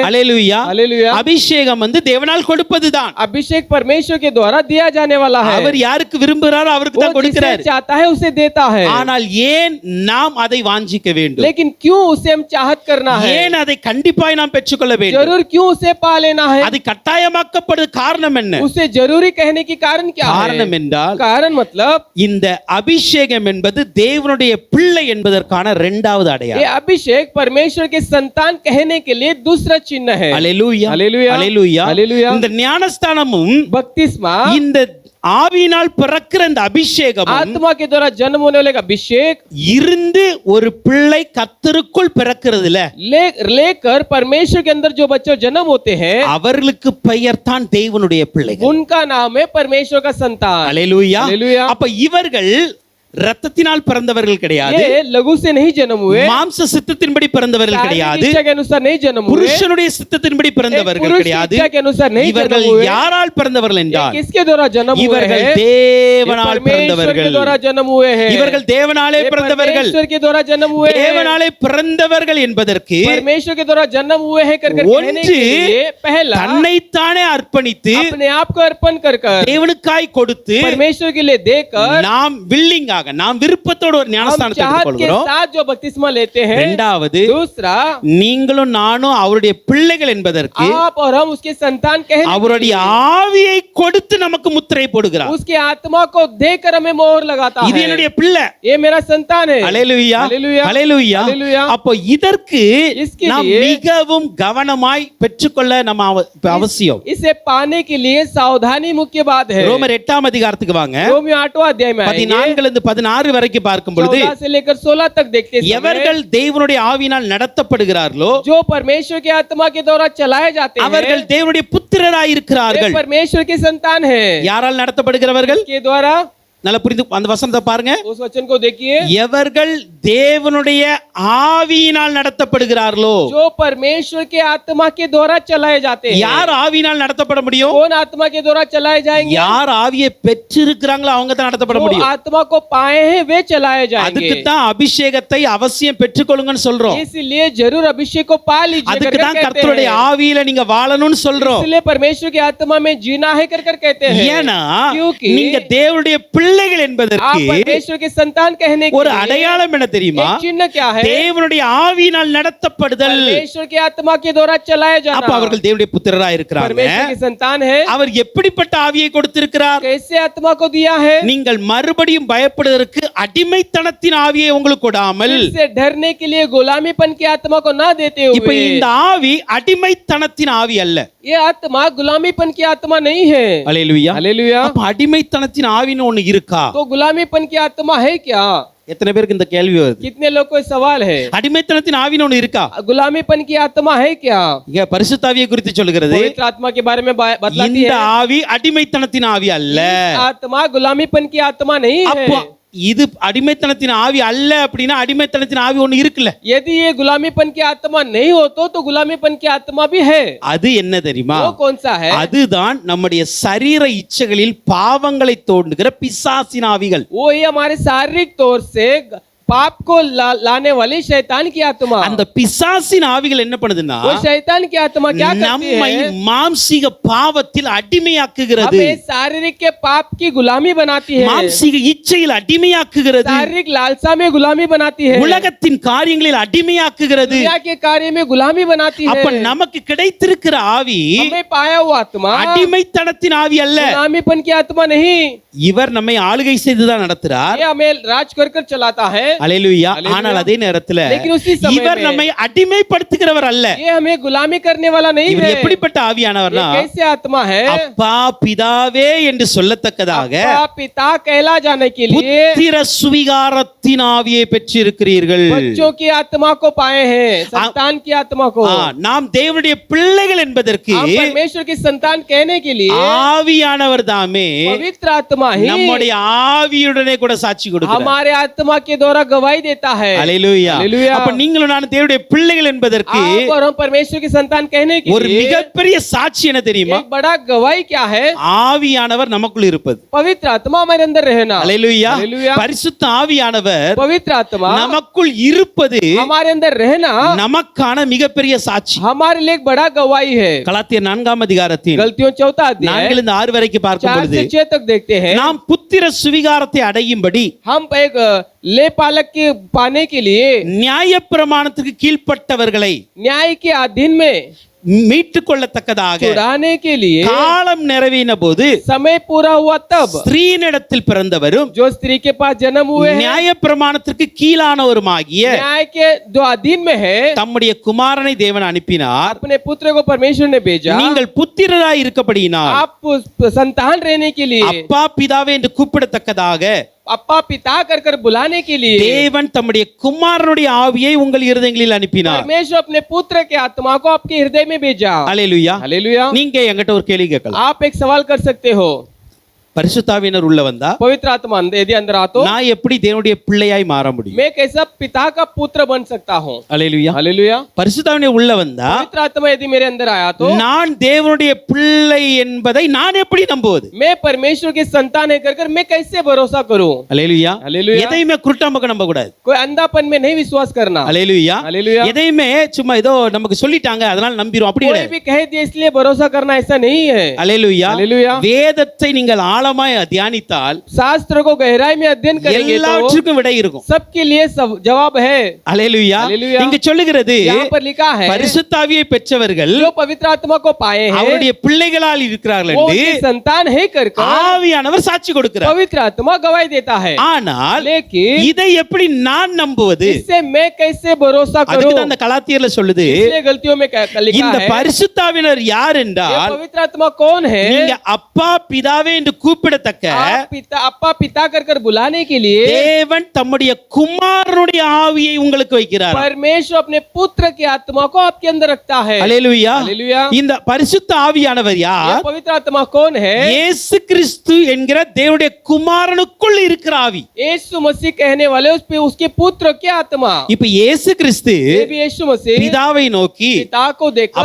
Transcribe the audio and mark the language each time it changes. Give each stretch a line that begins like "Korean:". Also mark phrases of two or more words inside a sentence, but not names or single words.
Tamil: அல்லேலூயா.
Hindi: हालेलुया।
Tamil: அபிஷேகம் தேவனால் கொடுப்பதுதான்.
Hindi: अभिषेक परमेश्वर के द्वारा दिया जाने वाला है।
Tamil: அவர் யாருக்கு விரும்புகிறாரோ அவருக்கு
Hindi: वो
Tamil: தான்
Hindi: जिसे
Tamil: கொடுக்கிறார்.
Hindi: चाहता है उसे देता है।
Tamil: ஆனால் ஏன் நாம் அதை வாஞ்சிக்க வேண்டும்?
Hindi: लेकिन क्यों उसे हम चाहत करना है?
Tamil: ஏன் அதை கண்டிப்பாய் நாம் பெற்றுக்கொள்ள வேண்டும்?
Hindi: जरूर क्यों उसे पा लेना है?
Tamil: அது கட்டாயமாக்கப்படுது காரணம் என்ன?
Hindi: उसे जरूरी कहने की कारण क्या
Tamil: காரணம்
Hindi: है?
Tamil: என்றால்
Hindi: कारण मतलब
Tamil: இந்த அபிஷேகம் என்பது தேவனுடைய பிள்ளை என்பதற்கான இரண்டாவது
Hindi: ये
Tamil: அடையாளம்.
Hindi: अभिषेक परमेश्वर के संतान कहने के लिए दूसरा चिन्ह है।
Tamil: அல்லேலூயா.
Hindi: हालेलुया।
Tamil: அல்லேலூயா.
Hindi: हालेलुया।
Tamil: இந்த ஞானஸ்தானமும்
Hindi: बपतिस्मा
Tamil: இந்த ஆவியினால் பிறக்கிற இந்த அபிஷேகமும்
Hindi: आत्मा के द्वारा जन्म होने वाले का अभिषेक
Tamil: இருந்து ஒரு பிள்ளை கர்த்தருக்குள் பிறக்கிறதுல
Hindi: लेकर परमेश्वर के अंदर जो बच्चे जन्म होते हैं
Tamil: அவர்களுக்கு பெயர் தான் தேவனுடைய பிள்ளைகள்.
Hindi: उनका नाम है परमेश्वर का संतान।
Tamil: அல்லேலூயா.
Hindi: हालेलुया।
Tamil: அப்ப இவர்கள் ரத்தத்தினால் பிறந்தவர்கள் கிடையாது,
Hindi: ये लघु से नहीं जन्म हुए,
Tamil: மாம்ச சித்தத்தின்படி பிறந்தவர்கள்
Hindi: शारीरिक
Tamil: கிடையாது,
Hindi: इच्छा के अनुसार नहीं जन्म हुए,
Tamil: புருஷனுடைய சித்தத்தின்படி பிறந்தவர்கள்
Hindi: पुरुष की
Tamil: கிடையாது.
Hindi: इच्छा के अनुसार नहीं
Tamil: இவர்கள்
Hindi: जन्म हुए।
Tamil: யாரால் பிறந்தவர்கள்
Hindi: ये
Tamil: என்றால்
Hindi: किसके द्वारा जन्म हुए
Tamil: இவர்கள்
Hindi: हैं?
Tamil: தேவனால்
Hindi: ये परमेश्वर के
Tamil: பிறந்தவர்கள்.
Hindi: द्वारा जन्म हुए हैं।
Tamil: இவர்கள் தேவனாலே
Hindi: ये
Tamil: பிறந்தவர்கள்.
Hindi: परमेश्वर के द्वारा जन्म हुए हैं।
Tamil: தேவனாலே பிறந்தவர்கள் என்பதற்கு
Hindi: परमेश्वर के द्वारा जन्म हुए हैं कर कहने
Tamil: ஒன்று
Hindi: के लिए पहला
Tamil: தன்னைத்தானே அர்ப்பணித்து
Hindi: अपने आप को अर्पण कर
Tamil: தேவனுக்காய் கொடுத்து
Hindi: परमेश्वर के लिए देकर
Tamil: நாம் வில்லிங்காக நாம் விருப்பத்தோடு ஒரு
Hindi: हम
Tamil: ஞானஸ்தானத்தை
Hindi: चाहत के
Tamil: எடுத்துக்கொள்கிறோம்.
Hindi: साथ जो बपतिस्मा लेते हैं।
Tamil: இரண்டாவது
Hindi: दूसरा
Tamil: நீங்களும் நானும் அவருடைய பிள்ளைகள் என்பதற்கு
Hindi: आप और हम उसके संतान कहने के
Tamil: அவருடைய ஆவியை கொடுத்து நமக்கு முத்திரை போடுகிறார்.
Hindi: उसके आत्मा को देकर हमें मोहर लगाता
Tamil: இது
Hindi: है।
Tamil: என்னுடைய பிள்ளை.
Hindi: ये मेरा संतान है।
Tamil: அல்லேலூயா.
Hindi: हालेलुया।
Tamil: அல்லேலூயா.
Hindi: हालेलुया।
Tamil: அப்போ இதற்கு
Hindi: इसके
Tamil: நாம்
Hindi: लिए
Tamil: மிகவும் கவனமாய் பெற்றுக்கொள்ள நம்ம அவசியம்.
Hindi: इसे पाने के लिए सावधानी मुख्य बात है।
Tamil: ரோமர் 8ஆம் அதிகாரத்துக்கு வாங்க.
Hindi: रोमियो 8वां अध्याय में आएंगे।
Tamil: 14 இருந்து 16 வரைக்கும் பார்க்கும் பொழுது
Hindi: 14 से लेकर 16 तक देखते समय
Tamil: எவர்கள் தேவனுடைய ஆவியினால் நடத்தப்படுகிறார்களோ
Hindi: जो परमेश्वर के आत्मा के द्वारा चलाए जाते हैं
Tamil: அவர்கள் தேவனுடைய புத்திரராய்
Hindi: वे
Tamil: இருக்கிறார்கள்.
Hindi: परमेश्वर के संतान है।
Tamil: யாரால் நடத்தப்படுகிறவர்கள்?
Hindi: के द्वारा
Tamil: நல்லா புரிந்து அந்த வசனத்தை பாருங்க.
Hindi: उस वचन को देखिए।
Tamil: எவர்கள் தேவனுடைய ஆவியினால் நடத்தப்படுகிறார்களோ,
Hindi: जो परमेश्वर के आत्मा के द्वारा चलाए जाते हैं।
Tamil: யார் ஆவியினால் நடத்தப்பட முடியும்?
Hindi: कौन आत्मा के द्वारा चलाए जाएंगे?
Tamil: யார் ஆவியை பெற்றிருக்கிறாங்களோ அவங்க தான் நடத்தப்பட
Hindi: जो
Tamil: முடியும்.
Hindi: आत्मा को पाए हैं वे चलाए जाएंगे।
Tamil: அதுக்கு தான் அபிஷேகத்தை அவசியம் பெற்றுக்கொள்ளுங்கன்னு சொல்றோம்.
Hindi: इसलिए जरूर अभिषेक को पा लीजिए
Tamil: அதுக்கு
Hindi: कर
Tamil: தான்
Hindi: कहते
Tamil: கர்த்தருடைய
Hindi: हैं।
Tamil: ஆவியில நீங்க வாழணும்னு சொல்றோம்.
Hindi: इसलिए परमेश्वर की आत्मा में जीना है कर कहते हैं।
Tamil: ஏன்னா
Hindi: क्योंकि
Tamil: நீங்க தேவனுடைய பிள்ளைகள்
Hindi: आप
Tamil: என்பதற்கு
Hindi: परमेश्वर के संतान कहने के
Tamil: ஒரு
Hindi: लिए
Tamil: அடையாளம் என்ன தெரியுமா?
Hindi: एक चिन्ह क्या है?
Tamil: தேவனுடைய ஆவியினால் நடத்தப்படுதல்.
Hindi: परमेश्वर के आत्मा के द्वारा चलाया
Tamil: அப்ப
Hindi: जाना।
Tamil: அவர்கள் தேவனுடைய புத்திரராய் இருக்கிறாங்க.
Hindi: परमेश्वर के संतान है।
Tamil: அவர் எப்படிப்பட்ட ஆவியை கொடுத்திருக்கிறார்?
Hindi: कैसे आत्मा को दिया है?
Tamil: நீங்கள் மறுபடியும் பயப்படுவதற்கு அடிமைத்தனத்தின் ஆவியை உங்களுக்கு கொடாமல்
Hindi: फिर से डरने के लिए गुलामीपन की आत्मा को ना देते
Tamil: இப்ப
Hindi: हुए।
Tamil: இந்த ஆவி அடிமைத்தனத்தின் ஆவி அல்ல.
Hindi: ये आत्मा गुलामीपन की आत्मा नहीं है।
Tamil: அல்லேலூயா.
Hindi: हालेलुया।
Tamil: அப்ப அடிமைத்தனத்தின் ஆவின்னு ஒண்ணு இருக்கா?
Hindi: तो गुलामीपन की आत्मा है क्या?
Tamil: எத்தனை பேருக்கு இந்த கேள்வி வருது?
Hindi: कितने लोग को सवाल है?
Tamil: அடிமைத்தனத்தின் ஆவின்னு ஒண்ணு இருக்கா?
Hindi: गुलामीपन की आत्मा है क्या?
Tamil: இங்க பரிசுத்த ஆவியை குறித்து சொல்கிறது.
Hindi: पवित्र आत्मा के बारे में बतलाती
Tamil: இந்த
Hindi: है।
Tamil: ஆவி அடிமைத்தனத்தின் ஆவி அல்ல.
Hindi: आत्मा गुलामीपन की आत्मा नहीं
Tamil: அப்போ
Hindi: है।
Tamil: இது அடிமைத்தனத்தின் ஆவி அல்ல அப்படின்னா அடிமைத்தனத்தின் ஆவி ஒண்ணு இருக்குல்ல,
Hindi: यदि ये गुलामीपन की आत्मा नहीं हो तो गुलामीपन की आत्मा भी है।
Tamil: அது என்ன தெரியுமா?
Hindi: वो कौन सा है?
Tamil: அதுதான் நம்முடைய சரீர இச்சைகளில் பாவங்களை தோண்டுகிற பிசாசின் ஆவிகள்.
Hindi: वो ये हमारे शारीरिक तौर से पाप को लाने वाली शैतान की आत्मा।
Tamil: அந்த பிசாசின் ஆவிகள் என்ன பண்ணுதுன்னா
Hindi: वो शैतान की आत्मा क्या करती
Tamil: நம்மை
Hindi: है?
Tamil: மாம்சீக பாவத்தில் அடிமையாக்குகிறது,
Hindi: हमें शारीरिक के पाप की गुलामी बनाती है,
Tamil: மாம்சீக இச்சையில் அடிமையாக்குகிறது,
Hindi: शारीरिक लालसा में गुलामी बनाती है,
Tamil: உலகத்தின் காரியங்களில் அடிமையாக்குகிறது.
Hindi: दुनिया के कार्य में गुलामी बनाती है।
Tamil: அப்ப நமக்கு கிடைத்திருக்கிற ஆவி
Hindi: हमें पाया हुआ आत्मा
Tamil: அடிமைத்தனத்தின் ஆவி அல்ல.
Hindi: गुलामीपन की आत्मा नहीं,
Tamil: இவர் நம்மை ஆளுகை செய்துதான் நடத்துறார்.
Hindi: ये हमें राज कर चलाता है।
Tamil: அல்லேலூயா. அல்லேலூயா. ஆனால் அதே நேரத்துல
Hindi: लेकिन उसी समय
Tamil: இவர்
Hindi: में
Tamil: நம்மை அடிமைப்படுத்துகிறவர் அல்ல.
Hindi: ये हमें गुलामी करने वाला नहीं
Tamil: இவர்
Hindi: है।
Tamil: எப்படிப்பட்ட
Hindi: ये
Tamil: ஆவியானவர்னா
Hindi: कैसे आत्मा है?
Tamil: அப்பா பிதாவே என்று சொல்லத்தக்கதாக
Hindi: अप्पा, पिता कहला जाने के लिए
Tamil: புத்திர சுவிகாரத்தின் ஆவியை பெற்றிருக்கிறீர்கள்.
Hindi: बच्चों की आत्मा को पाए हैं, संतान की आत्मा को।
Tamil: நாம் தேவனுடைய பிள்ளைகள் என்பதற்கு
Hindi: हम परमेश्वर की संतान कहने के लिए
Tamil: ஆவியானவர் தாமே
Hindi: पवित्र आत्मा ही
Tamil: நம்முடைய ஆவியுடனே கூட சாட்சி கொடுக்கிறார்.
Hindi: हमारे आत्मा के द्वारा गवाही देता है।
Tamil: அல்லேலூயா. அல்லேலூயா. அப்ப நீங்களும் நானும் தேவனுடைய பிள்ளைகள் என்பதற்கு
Hindi: आप और हम परमेश्वर की संतान कहने के
Tamil: ஒரு
Hindi: लिए
Tamil: மிகப்பெரிய சாட்சி என்ன தெரியுமா?
Hindi: एक बड़ा गवाही क्या है?
Tamil: ஆவியானவர் நமக்குள் இருப்பது.
Hindi: पवित्र आत्मा हमारे अंदर रहना।
Tamil: அல்லேலூயா. அல்லேலூயா. பரிசுத்த ஆவியானவர்
Hindi: पवित्र आत्मा
Tamil: நமக்குள் இருப்பது
Hindi: हमारे अंदर रहना
Tamil: நமக்கான மிகப்பெரிய சாட்சி.
Hindi: हमारे लिए एक बड़ा गवाही है।
Tamil: கலாத்தியர் 4ஆம் அதிகாரத்தின்
Hindi: गलतियों 4 अध्याय
Tamil: 4 இருந்து 6 வரைக்கும் பார்க்கும்
Hindi: 4
Tamil: பொழுது
Hindi: से 6 तक देखते हैं।
Tamil: நாம் புத்திர சுவிகாரத்தை அடையும்படி
Hindi: हम एक ले पालक के पाने के लिए
Tamil: நியாயப்பிரமாணத்துக்கு கீழ்ப்பட்டவர்களை
Hindi: न्याय के अधीन में
Tamil: மீட்டுக் கொள்ளத்தக்கதாக
Hindi: छुड़ाने के लिए
Tamil: காலம் நிறைவேறின போது
Hindi: समय पूरा हुआ तब
Tamil: ஸ்திரீனிடத்தில் பிறந்தவரும்
Hindi: जो स्त्री के पास जन्म हुए हैं,
Tamil: நியாயப்பிரமாணத்திற்கு கீழானவருமாகிய
Hindi: न्याय के जो अधीन में है,
Tamil: தம்முடைய குமாரனை தேவன் அனுப்பினார்.
Hindi: अपने पुत्र को परमेश्वर ने भेजा।
Tamil: நீங்கள் புத்திரராய் இருக்கப்படியினால்
Hindi: आप संतान रहने के लिए
Tamil: அப்பா பிதாவே என்று கூப்பிடத்தக்கதாக
Hindi: अप्पा पिता कर बुलाने के लिए
Tamil: தேவன் தம்முடைய குமாரனுடைய ஆவியை உங்கள் இருதயங்களில் அனுப்பினார்.
Hindi: परमेश्वर अपने पुत्र के आत्मा को आपके हृदय में भेजा।
Tamil: அல்லேலூயா.
Hindi: हालेलुया।
Tamil: நீங்க என்கிட்ட ஒரு கேள்வி கேட்கலாம்.
Hindi: आप एक सवाल कर सकते हो,
Tamil: பரிசுத்தாவினர் உள்ள வந்தா
Hindi: पवित्र आत्मा यदि अंदर आ तो
Tamil: நான் எப்படி தேவனுடைய பிள்ளையாய் மாற முடியும்?
Hindi: मैं कैसा पिता का पुत्र बन सकता हूँ?
Tamil: அல்லேலூயா.
Hindi: हालेलुया।
Tamil: பரிசுத்தாவினர் உள்ள வந்தா
Hindi: पवित्र आत्मा यदि मेरे अंदर आया तो
Tamil: நான் தேவனுடைய பிள்ளை என்பதை நான் எப்படி நம்புவது?
Hindi: मैं परमेश्वर के संतान है कर मैं कैसे भरोसा करूं?
Tamil: அல்லேலூயா.
Hindi: हालेलुया।
Tamil: எதையுமே குருட்டாம்பக்க நம்ப கூடாது.
Hindi: कोई अंधापन में नहीं विश्वास करना।
Tamil: அல்லேலூயா.
Hindi: हालेलुया।
Tamil: எதையுமே சும்மா ஏதோ நமக்கு சொல்லிட்டாங்க அதனால நம்பிரும் அப்படி
Hindi: कोई
Tamil: கிடையாது.
Hindi: भी कह दिया इसलिए भरोसा करना ऐसा नहीं है।
Tamil: அல்லேலூயா.
Hindi: हालेलुया।
Tamil: வேதத்தை நீங்கள் ஆழமாய் தியானித்தால்
Hindi: शास्त्र को गहराई में अध्ययन करेंगे तो
Tamil: எல்லாவற்றுக்கும் விடை இருக்கும்.
Hindi: सबके लिए जवाब है।
Tamil: அல்லேலூயா.
Hindi: हालेलुया।
Tamil: இங்க சொல்லுகிறது
Hindi: यहाँ पर लिखा है
Tamil: பரிசுத்தாவியை பெற்றவர்கள்
Hindi: जो पवित्र आत्मा को पाए हैं
Tamil: அவருடைய பிள்ளைகளால் இருக்கிறார்கள்
Hindi: वो
Tamil: என்று
Hindi: उनके संतान है कर
Tamil: ஆவியானவர் சாட்சி கொடுக்கிறார்.
Hindi: पवित्र आत्मा गवाही देता है।
Tamil: ஆனால்
Hindi: लेकिन
Tamil: இதை எப்படி நான் நம்புவது?
Hindi: इससे मैं कैसे भरोसा
Tamil: அதுக்கு
Hindi: करूं?
Tamil: தான் அந்த கலாத்தியர்ல சொல்லுது
Hindi: इसलिए गलतियों में लिखा
Tamil: இந்த
Hindi: है
Tamil: பரிசுத்தாவினர் யார்
Hindi: ये
Tamil: என்றால்
Hindi: पवित्र आत्मा कौन है?
Tamil: நீங்க அப்பா பிதாவே என்று கூப்பிடத்தக்க
Hindi: आप पिता अप्पा पिता कर बुलाने के लिए
Tamil: தேவன் தம்முடைய குமாரனுடைய ஆவியை உங்களுக்கு வைக்கிறார்.
Hindi: परमेश्वर अपने पुत्र की आत्मा को आपके अंदर रखता है।
Tamil: அல்லேலூயா.
Hindi: हालेलुया।
Tamil: இந்த பரிசுத்த ஆவியானவர்
Hindi: ये
Tamil: யார்?
Hindi: पवित्र आत्मा कौन है?
Tamil: இயேசு கிறிஸ்து என்கிற தேவனுடைய குமாரனுக்குள் இருக்கிற ஆவி.
Hindi: यीशु मसीह कहने वाले उस पे उसके पुत्र की आत्मा।
Tamil: இப்ப இயேசு கிறிஸ்து
Hindi: ये भी यीशु मसीह
Tamil: பிதாவை நோக்கி
Hindi: पिता को देखकर